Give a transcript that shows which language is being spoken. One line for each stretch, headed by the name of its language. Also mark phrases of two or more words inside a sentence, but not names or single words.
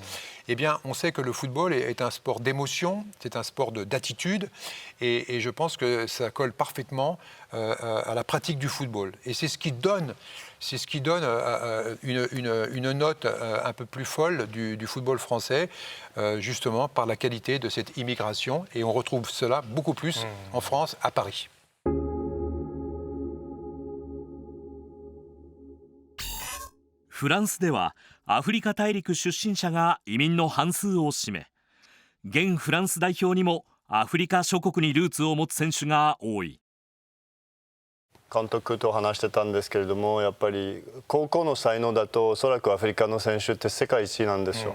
French: Eh bien, on sait que le football est un sport d'émotion, c'est un sport d'attitude, et je pense que ça colle parfaitement à la pratique du football. Et c'est ce qui donne une note un peu plus folle du football français, justement par la qualité de cette immigration. Et on retrouve cela beaucoup plus en France, à Paris.
Japanese: フランスではアフリカ大陸出身者が移民の半数を占め、現フランス代表にもアフリカ諸国にルーツを持つ選手が多い。監督と話してたんですけれども、やっぱり高校の才能だとおそらくアフリカの選手って世界一なんですよ。